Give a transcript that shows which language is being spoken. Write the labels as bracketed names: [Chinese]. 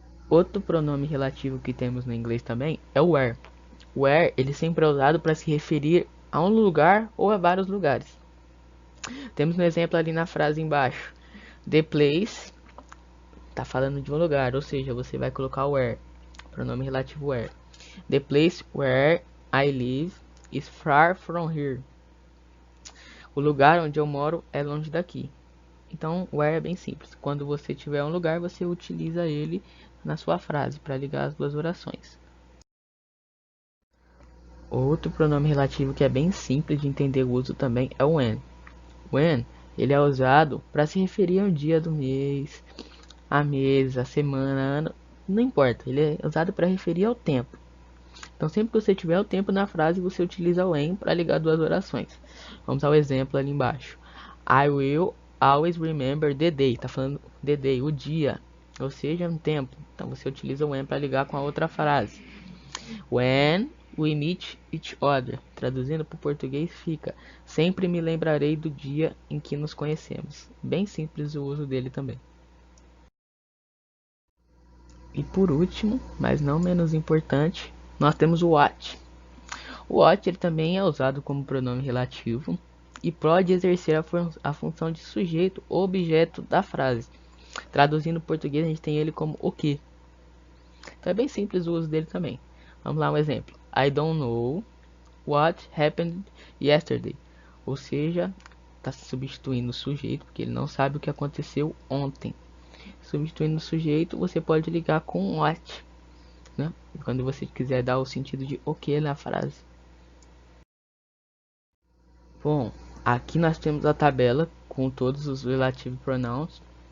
[Portuguese] Outro pronome relativo que temos no inglês também é o where. Where ele sempre é usado para se referir a um lugar ou a vários lugares. Temos um exemplo ali na frase embaixo. The place está falando de um lugar, ou seja, você vai colocar o where, pronome relativo where. [English] The place where I live is far from here. [Portuguese] O lugar onde eu moro é longe daqui. Então, where é bem simples. Quando você tiver um lugar, você utiliza ele na sua frase para ligar as duas orações. Outro pronome relativo que é bem simples de entender o uso também é o when. When, ele é usado para se referir ao dia do mês, a mês, a semana, ano, não importa. Ele é usado para referir ao tempo. Então, sempre que você tiver o tempo na frase, você utiliza o when para ligar duas orações. Vamos ao exemplo ali embaixo. [English] I will always remember the day. [Portuguese] Está falando the day, o dia, ou seja, um tempo. Então, você utiliza o when para ligar com a outra frase. [English] When we meet each other. [Portuguese] Traduzindo para o português fica: sempre me lembrarei do dia em que nos conhecemos. Bem simples o uso dele também. E por último, mas não menos importante, nós temos o what. O what ele também é usado como pronome relativo e pode exercer a função de sujeito ou objeto da frase. Traduzindo para o português, a gente tem ele como o que. Então é bem simples o uso dele também. Vamos lá, um exemplo. [English] I don't know what happened yesterday. [Portuguese] Ou seja, está substituindo o sujeito, porque ele não sabe o que aconteceu ontem. Substituindo o sujeito, você pode ligar com what, né? Quando você quiser dar o sentido de o que na frase. Bom, aqui nós temos a tabela com todos os relative pronouns.